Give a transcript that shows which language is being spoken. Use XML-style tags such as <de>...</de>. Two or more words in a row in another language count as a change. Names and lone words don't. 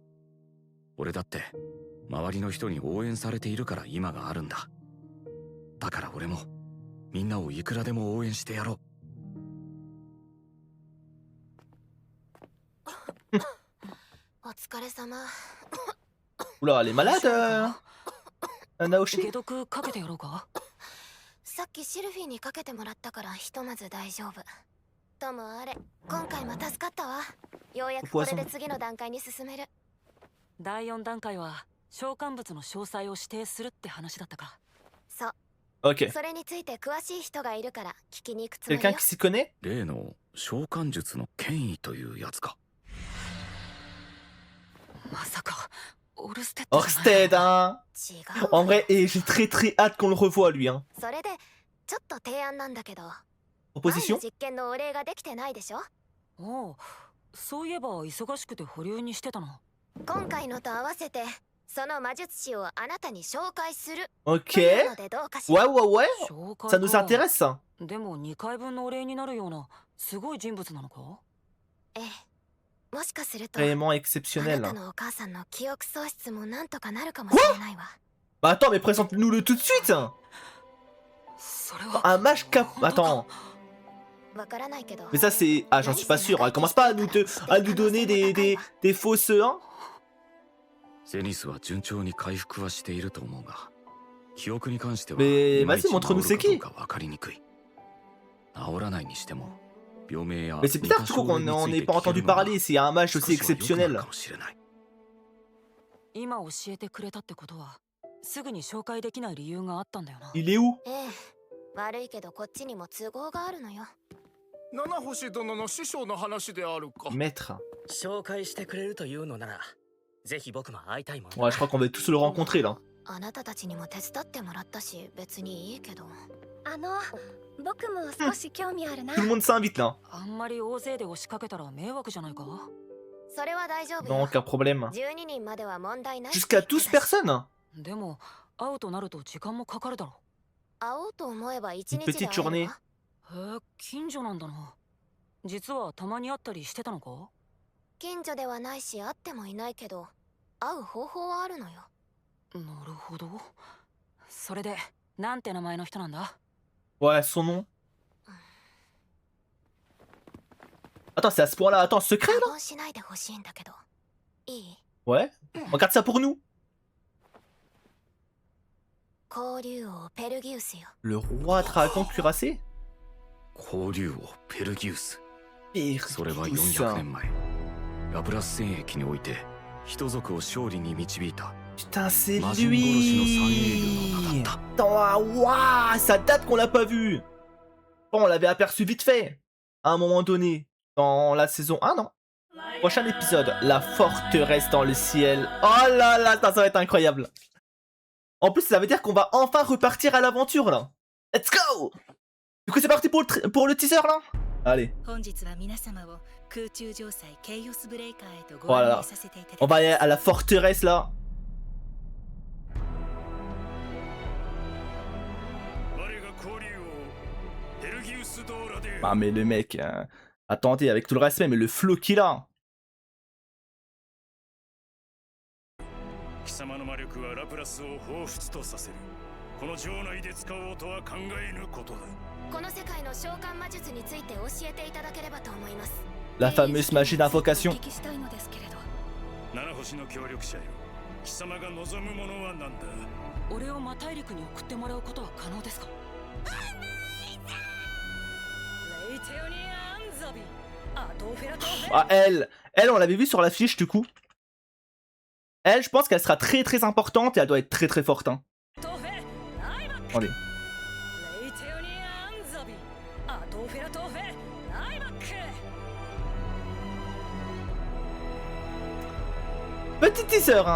<ja>俺だって周りの人に応援されているから今があるんだ。だから俺もみんなをいくらでも応援してやろう。お疲れ様。</ja> <fr>Oula, elle est malade, Naoshi.</fr> <ja>解毒かけてやろうか。さっきシルフィーにかけてもらったからひとまず大丈夫。ともあれ、今回も助かったわ。ようやくこれで次の段階に進める。第4段階は召喚物の詳細を指定するって話だったか。そう。 Ok. それについて詳しい人がいるから聞きに行くつもり</ja> <fr>Quelqu'un</fr> <ja>よ。</ja> <fr>qui s'y connaît?</fr> <ja>例の召喚術の権威というやつか。まさかオルステッドじゃない</ja> <fr>Orsted, hein.</fr> <ja>違</ja> <fr>En</fr> <ja>う。</ja> <fr>vrai, et j'ai très très hâte qu'on le revoie, lui, hein.</fr> <ja>それでちょっと提案なんだけど、前の Proposition? 実験のお礼ができてないでしょ。おう、そういえば忙しくて保留にしてたの。今回のと合わせてその魔術師をあなたに紹介する Ok. というのでどうかし</ja> <fr>Ouais,</fr> <ja>ら。</ja> <fr>ouais, ouais.</fr> <ja>紹介</ja> <fr>Ça nous</fr> <ja>か。</ja> <fr>intéresse, ça.</fr> <ja>でも2回分のお礼になるようなすごい人物なのか。ええ、もしかすると</ja> <fr>Vraiment</fr> <ja>あ</ja> <fr>exceptionnel.</fr> <ja>なた Hein. のお母さんの記憶喪失もなんとかなるかもしれないわ。</ja> <fr>Bah attends, mais présente-nous-le tout de suite, hein.</fr> <ja>それは</ja> <fr>Un mage cap... Attends.</fr> <ja>わからないけど。</ja> <fr>Mais ça, c'est... Ah, j'en suis pas sûr. Elle commence pas à nous donner des fausses... Hein.</fr> <ja>ゼニスは順調に回復はしていると思うが、記憶に関しては</ja> <fr>Mais</fr> <ja>いまいち</ja> <fr>vas-y, montre-nous</fr> <ja>治</ja> <fr>c'est</fr> <ja>るかどう</ja> <fr>qui.</fr> <ja>か分かりにくい。治らないにしても病名や</ja> <fr>Mais c'est bizarre, du coup, qu'on n'en ait pas entendu parler. C'est un mage aussi exceptionnel.</fr> <ja>今教えてくれたってことはすぐに紹介できない理由があったんだよな。</ja> <fr>Il est où?</fr> <ja>ええ、悪いけどこっちにも都合があるのよ。七星殿の師匠の話であるか。 Maître. 紹介してくれるというのなら、ぜひ僕も会いたいもん。</ja> <fr>Ouais, je crois qu'on va tous le rencontrer, là.</fr> <ja>あなたたちにも手伝ってもらったし別にいいけど。僕も少し興味あるな。</ja> <fr>Tout le monde s'invite, là.</fr> <ja>あんまり大勢で押しかけたら迷惑じゃないか。それは大丈夫</ja> <fr>Non,</fr> <ja>よ。</ja> <fr>aucun problème.</fr> <ja>12 人までは問題ない。</ja> <fr>Jusqu'à 12 personnes.</fr> <ja>でも会うとなると時間もかかるだろ会おうと思えば一日</ja> <fr>Une</fr> <ja>で</ja> <fr>petite</fr> <ja>会え</ja> <fr>journée.</fr> <ja>るわ。近所なんだな。実はたまに会ったりしてたのか。近所ではないし会ってもいないけど会う方法はあるのよ。なるほど。それでなんて名前の人なんだ。</ja> <fr>Ouais, son nom. Attends, c'est à ce point-là. Attends, secret,</fr> <ja>過</ja> <fr>là?</fr> <ja>言しないでほしいんだけど。いい？</ja> <fr>Ouais. Regarde ça pour nous.</fr> <ja>交流王ペルギウスよ。</ja> <fr>Le roi dragon cuirassé?</fr> <ja>交流王ペルギウス。</ja> <fr>Pire,</fr> <ja>それは</ja> <fr>tout</fr> <ja>400</ja> <fr>ça.</fr> <ja>年前、ラプラス戦役において人族を勝利に導いた。</ja> <fr>Putain, c'est</fr> <ja>Majin</ja> <fr>lui.</fr> <ja>Goroshi no Saneiyu.</ja> <fr>Attends, waouh, ça date qu'on l'a pas vu. Bon, on l'avait aperçu vite fait. À un moment donné. Dans la saison 1, non? Prochain épisode, la forteresse dans le ciel. Oh là là, ça va être incroyable. En plus, ça veut dire qu'on va enfin repartir à l'aventure, là.</fr> <en>Let's go.</en> <fr>Du coup, c'est parti pour le teaser, là. Allez. Voilà. On va aller à la forteresse, là. Ah, mais le mec... Attendez, avec tout le respect, mais le flow qu'il a.</fr> <ja>貴様の魔力はラプラスを彷彿とさせる。この城内で使おうとは考えぬことだ。この世界の召喚魔術について教えていただければと思います。 La fameuse magie d'invocation. 七星の協力者よ。貴様が望むものは何だ。俺を魔大陸に送ってもらうことは可能ですか。</ja> <fr>Ah, elle, on l'avait vu sur l'affiche du coup. Elle, je pense qu'elle sera très très importante et elle doit être très très forte. Hein. Attendez. Petit teaser, hein.</fr>